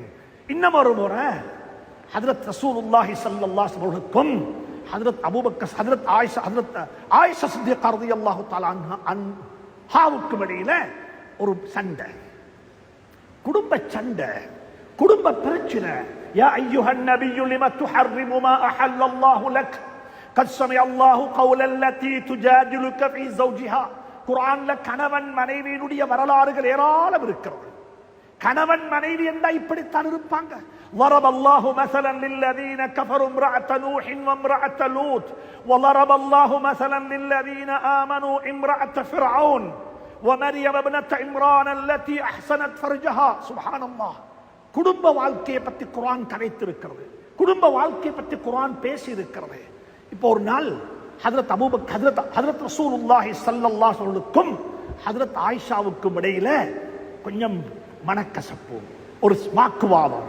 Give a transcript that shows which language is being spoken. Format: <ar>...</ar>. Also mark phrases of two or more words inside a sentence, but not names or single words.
<ta>இன்னொரு முறை ஹஜ்ரத்</ta> <ar>رسول الله صلى الله عليه وسلم</ar> <ta>ஹஜ்ரத் அபூபக்கர், ஹஜ்ரத் ஆயிஷா சித்திகா</ta> <ar>رضي الله تعالى</ar> <ta>அன்ஹாவுக்கு இடையில ஒரு சண்டை, குடும்ப சண்டை, குடும்ப பிரச்சனை.</ta> <ar>يا أيها النبي لم تحرم ما أحل الله لك قد سمع الله قول التي تجادلك في زوجها.</ar> <ta>குர்ஆன்ல கணவன் மனைவியினுடைய வரலாறுகள் ஏராளம் இருக்கிறது. கணவன் மனைவி என்றா இப்படித்தான் இருப்பாங்க.</ta> <ar>ضرب الله مثلا للذين كفروا امرأة نوح وامرأة لوط وضرب الله مثلا للذين آمنوا امرأة فرعون ومريم ابنة عمران التي أحسنت فرجها. سبحان الله.</ar> <ta>குடும்ப வாழ்க்கையை பத்தி குர்ஆன் கதைத்திருக்கிறது, குடும்ப வாழ்க்கையை பத்தி குர்ஆன் பேசி இருக்கிறது. இப்போ ஒரு நாள் ஹஜ்ரத் அபூபக்கர், ஹஜ்ரத்</ta> <ar>رسول الله صلى الله عليه وسلم</ar> <ta>ஹஜ்ரத் ஆயிஷாவுக்கும் இடையில கொஞ்சம் மனக்கசப்பு, ஒரு வாக்குவாதம்.</ta>